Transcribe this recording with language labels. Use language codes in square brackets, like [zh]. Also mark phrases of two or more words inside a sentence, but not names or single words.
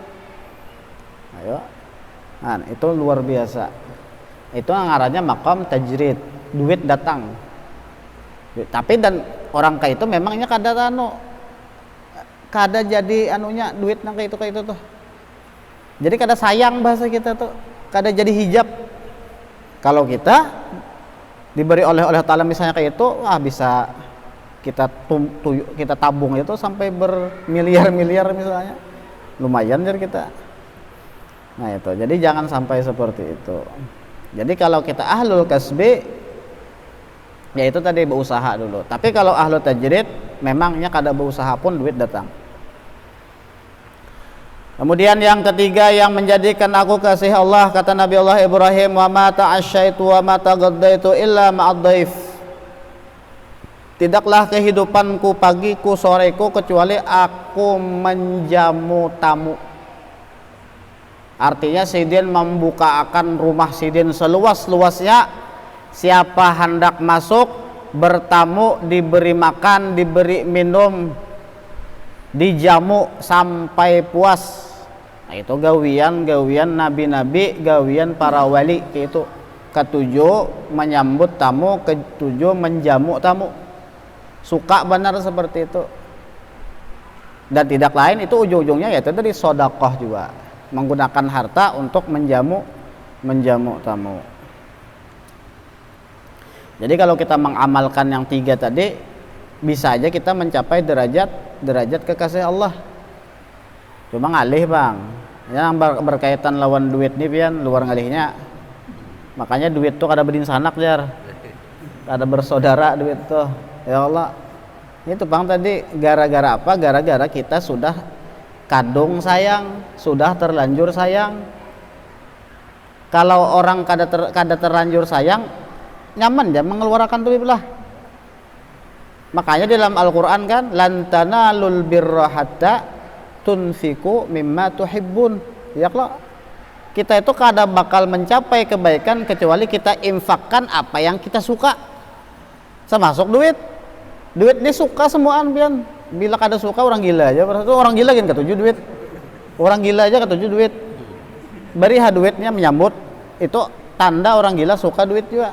[id] Ayo. Nah, itu luar biasa. Itu yang ngarannya [ar] maqam tajrid. [id] Duit datang. [bjn] Tapi dan orang kayak itu memangnya kada jadi anunya duit nang kayak itu tuh. Jadi kada sayang bahasa kita tuh. Kada jadi hijab. [id] Kalau kita diberi oleh Ta'ala misalnya kayak itu, bisa kita tabung itu sampai bermiliar-miliar misalnya. Lumayan jadi kita. Nah itu. Jadi jangan sampai seperti itu. Jadi kalau kita [ar] ahlul kasbi, [id] ya itu tadi berusaha dulu. Tapi kalau [ar] ahlul tajrid, [id] memangnya kada berusaha pun duit datang. Kemudian yang ketiga yang menjadikan aku kasih Allah, kata Nabi Allah Ibrahim, [ar] wa ma ta'asyaitu wa ma taghaddaitu illa ma'ad dhaif. [id] Tidaklah kehidupanku pagiku soreku kecuali aku menjamu tamu. [bjn] Artinya sidin membuka akan rumah sidin seluas-luasnya. [id] Siapa hendak masuk bertamu, diberi makan, diberi minum, dijamu sampai puas. [bjn] Nah, itu gawian nabi-nabi, gawian para wali itu. [id] Ketujuh menyambut tamu, ketujuh menjamu tamu. Suka benar seperti itu. Dan tidak lain itu ujung-ujungnya yaitu dari sedekah juga, menggunakan harta untuk menjamu tamu. Jadi kalau kita mengamalkan yang tiga tadi, bisa aja kita mencapai derajat kekasih Allah. [bjn] Cuma ngalih bang, yang berkaitan lawan duit nih pian luar ngalihnya. Makanya duit tuh kada bedin sanak jar, kada bersaudara duit tuh. [ar] Ya Allah, [id] itu bang tadi gara-gara apa? Gara-gara kita sudah kadung sayang, sudah terlanjur sayang. [bjn] Kalau orang kada terlanjur sayang, nyaman ya mengeluarkan duit lah. [id] Makanya dalam Al-Quran kan, [ar] lan tanalul birra hatta tunfiku mimma tuhibbun. Ya Allah, [bjn] kita itu kada bakal mencapai kebaikan kecuali kita infakkan apa yang kita suka. [id] Termasuk duit. [bjn] Duit ini suka semuaan pian. Bila kada suka orang gila aja. Orang gila kan ketujuh duit. Orang gila aja ketujuh duit. [id] Beri duitnya menyambut. Itu tanda orang gila suka duit juga.